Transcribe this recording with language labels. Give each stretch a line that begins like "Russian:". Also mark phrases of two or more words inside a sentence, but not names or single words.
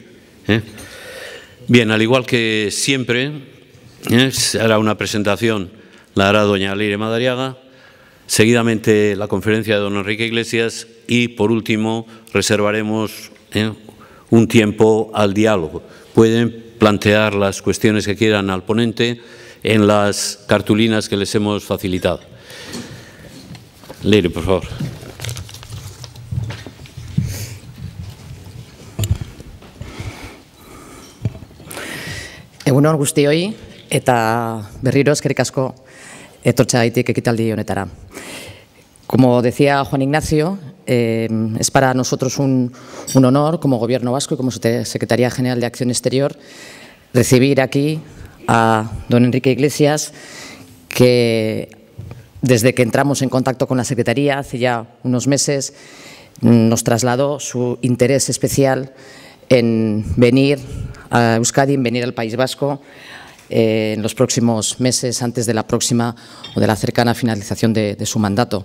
Spanish: Bien, al igual que siempre, se hará una presentación, la hará doña Leire Madariaga, seguidamente la conferencia de don Enrique Iglesias y, por último, reservaremos un tiempo al diálogo. Pueden plantear las cuestiones que quieran al ponente en las cartulinas que les hemos facilitado. Leire, por favor.
Basque: Egunon guztioi eta berriro eskerrik asko etortzeagatik ekitaldi honetara.
Spanish: Como decía Juan Ignacio, es para nosotros un honor como Gobierno vasco y como Secretaría General de Acción Exterior recibir aquí a don Enrique Iglesias, que desde que entramos en contacto con la Secretaría hace ya unos meses nos trasladó su interés especial en venir a Euskadi, en venir al País Vasco en los próximos meses, antes de la próxima o de la cercana finalización de su mandato.